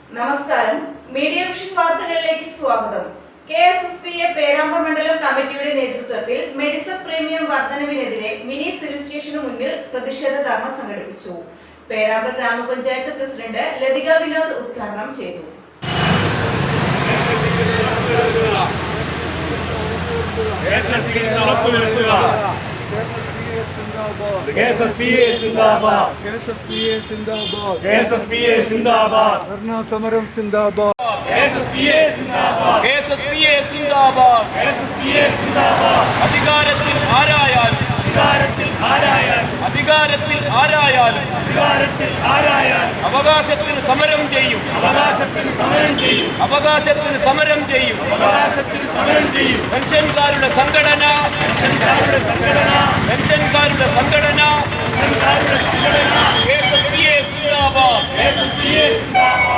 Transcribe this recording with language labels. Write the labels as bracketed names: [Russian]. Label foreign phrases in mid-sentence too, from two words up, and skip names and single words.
[Malayalam] നമസ്കാരം. മീഡിയ വിഷൻ വാർത്തകളിലേക്ക് സ്വാഗതം. KSSPA പേരാമ്പ്ര മണ്ഡലം കമ്മിറ്റിയുടെ നേതൃത്വത്തിൽ മെഡിസപ്പ് പ്രീമിയം വർധനവിനെതിരെ മിനി സിവിൽ സ്റ്റേഷന് മുന്നിൽ പ്രതിഷേധ ധർണ സംഘടിപ്പിച്ചു. പേരാമ്പ്ര ഗ്രാമപഞ്ചായത്ത് പ്രസിഡന്റ് ലതിക വിനോദ് ഉദ്ഘാടനം ചെയ്തു. KSSPA സിന്ദാബാദ് ധർണ സമരം സിന്ദാബാദ് KSSPA जिंदाबाद അധികാരത്തിൽ ആരായാലും അവകാശത്തിന് സമരം ചെയ്യും പെൻഷൻകാരുടെ സംഘടന KSSPA जिंदाबाद.